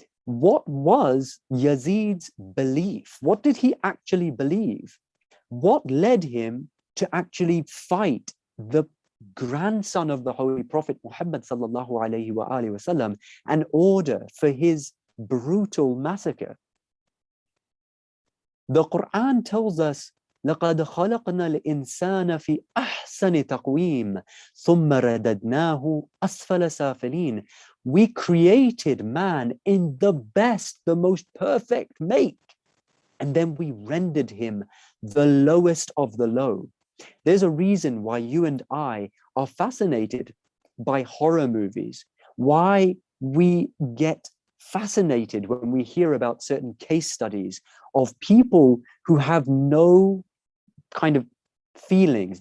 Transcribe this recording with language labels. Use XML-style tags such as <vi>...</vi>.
<en>What was Yazid's belief? What did he actually believe? What led him to actually fight the grandson of the Holy Prophet Muhammad sallallahu alayhi wa alihi wasallam and order for his brutal massacre? The Quran tells us,</en> <ar>لَقَدْ خَلَقْنَا الْإِنسَانَ فِي أَحْسَنِ تَقْوِيمٍ ثُمَّ رَدَدْنَاهُ أَسْفَلَ سَافِلِينَ.</ar> <en>We created man in the best, the most perfect make, and then we rendered him the lowest of the low. There's a reason why you and I are fascinated by horror movies, why we get fascinated when we hear about certain case studies of people who have no kind of feelings.</en>